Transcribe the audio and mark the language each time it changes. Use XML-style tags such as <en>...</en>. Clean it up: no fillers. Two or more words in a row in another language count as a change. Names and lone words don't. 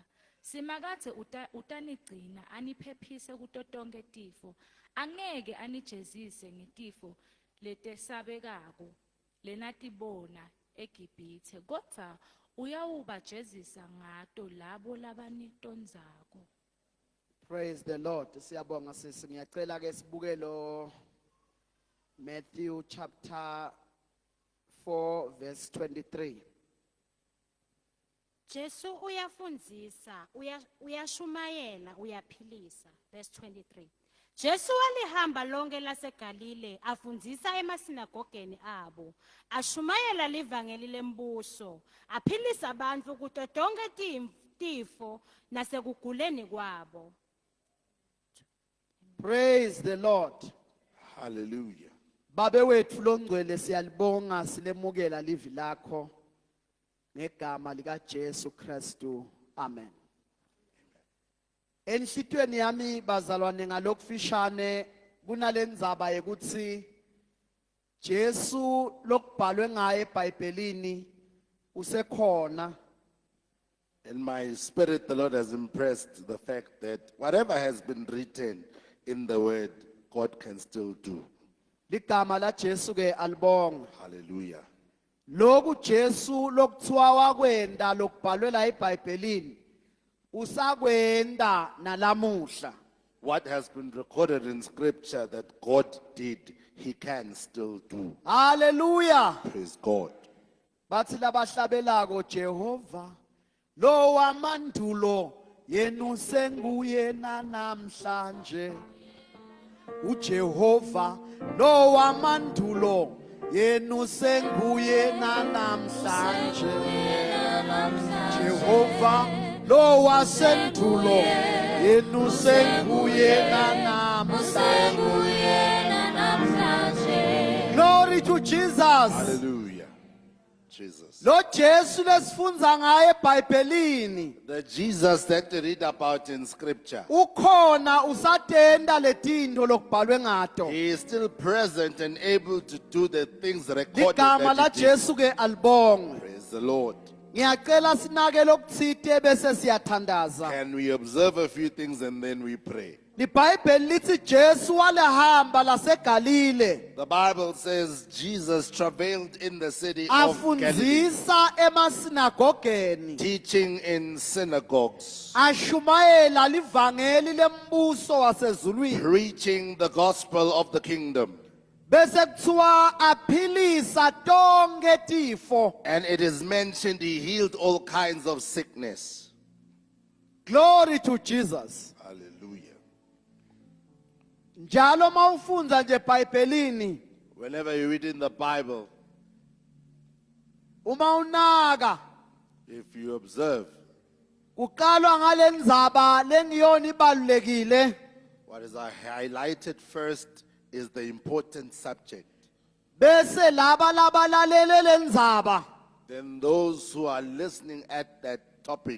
<ss>Simakadze utanigcina aniphephise kuto tonke tifo, angeke anijezise ngetifo letesabekako lenatibona eGibhithe, kodvwa uyawubajezisa ngato labo labanitondzako.</ss> <en>Praise the Lord.</en> <ss>Siyabonga sisi. Ngiyacela ke sibuke lo Matthew</ss> <en>chapter 4 verse 23.</en> <ss>Jesu uyafundzisa, uyashumayela, uyaphilisa.</ss> <en>Verse 23.</en> <ss>Jesu walihamba lonke laseGalile afundzisa emasinagogeni abo, ashumayela livangeli lembuso, aphilisa abantu kuto tonke tifo nasekuguleni kwabo.</ss> <en>Praise the Lord. Hallelujah.</en> <ss>Babe wethu longcwele siyalibonga silemukela livi lakho ngegama lika Jesu Kristu. Amen. Enhlitweni yami bazalwane ngalokufishane kunalendzaba yekuthi Jesu lokubhalwe ngaye eBhayibhelini usekhona.</ss> <en>In my spirit, the Lord has impressed the fact that whatever has been written in the word, God can still do.</en> <ss>Ligama la Jesu ke alibonga. Hallelujah. Loku Jesu lokuthiwa wakwenda lokubhalwe la eBhayibhelini usakwenda nalamuhla.</ss> <en>What has been recorded in scripture that God did, he can still do. Hallelujah. Praise God.</en> <ss>Bathi labahlabelako Jehova lo wamandulo yenu senguye namhlanje. uJehova lo wamandulo yenu senguye namhlanje. Jehova lo wasendulo yenu senguye namhlanje.</ss> <en>Glory to Jesus. Hallelujah. Jesus.</en> <ss>Lo Jesu lesifunza ngaye eBhayibhelini</ss> <en>The Jesus that we read about in scripture,</en> <ss>ukhona usatenda letinto lokubhalwe ngato.</ss> <en>he is still present and able to do the things recorded</en> <ss>Ligama la</ss> <en>that he did.</en> <ss>Jesu ke alibonge.</ss> <en>Praise the Lord.</en> <ss>Ngiyacela sinake lokutsite bese siyathandaza.</ss> <en>Can we observe a few things and then we pray?</en> <ss>LiBhayibheli lithi Jesu walehamba laseGalile</ss> <en>The Bible says Jesus travailed in the city of Galilee,</en> <ss>afundzisa emasinagogeni</ss> <en>teaching in synagogues,</en> <ss>ashumayela livangeli lembuso wasezulwini</ss> <en>preaching the gospel of the kingdom.</en> <ss>bese kuthiwa aphilisa tonke tifo.</ss> <en>And it is mentioned he healed all kinds of sickness. Glory to Jesus. Hallelujah.</en> <ss>Njalo mawufundza nje eBhayibhelini</ss> <en>Whenever you read in the Bible,</en> <ss>uma unaka</ss> <en>if you observe,</en> <ss>kuqalwa ngalendzaba lengiyona ibalulekile</ss> <en>what is highlighted first is the important subject.</en> <ss>bese laba labalalele lendzaba</ss> <en>Then those who are listening at that topic</en>